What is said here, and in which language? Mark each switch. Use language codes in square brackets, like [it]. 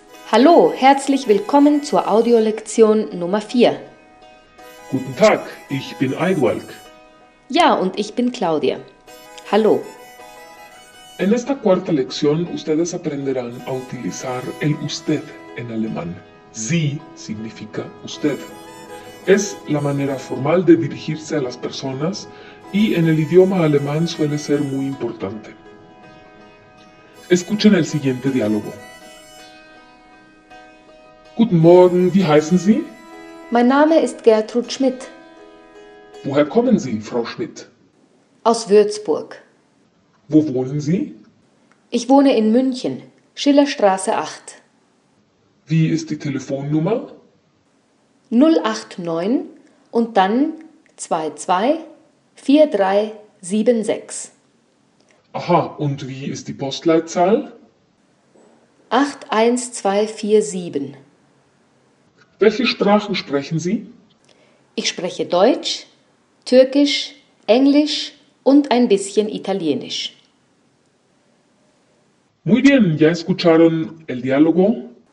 [de] Hallo, herzlich willkommen zur Audiolektion Nummer 4. Guten Tag, ich bin Aidwalk. Ja, und ich bin Claudia. Hallo. [es] En esta cuarta lección, ustedes aprenderán a utilizar el usted en alemán. Sie significa usted. Es la manera formal de dirigirse a las personas y en el idioma alemán suele ser muy importante. Escuchen el siguiente diálogo. [de] Guten Morgen, wie heißen Sie? Mein Name ist Gertrud Schmidt. Woher kommen Sie, Frau Schmidt? Aus Würzburg. Wo wohnen Sie? Ich wohne in München, Schillerstraße 8. Wie ist die Telefonnummer? 089 und dann 22 4376. Aha, und wie ist die Postleitzahl? 81247. Welche Sprachen sprechen Sie? Ich spreche Deutsch, Türkisch, Englisch und ein bisschen Italienisch. [es] Muy bien, ¿ya escucharon el diálogo?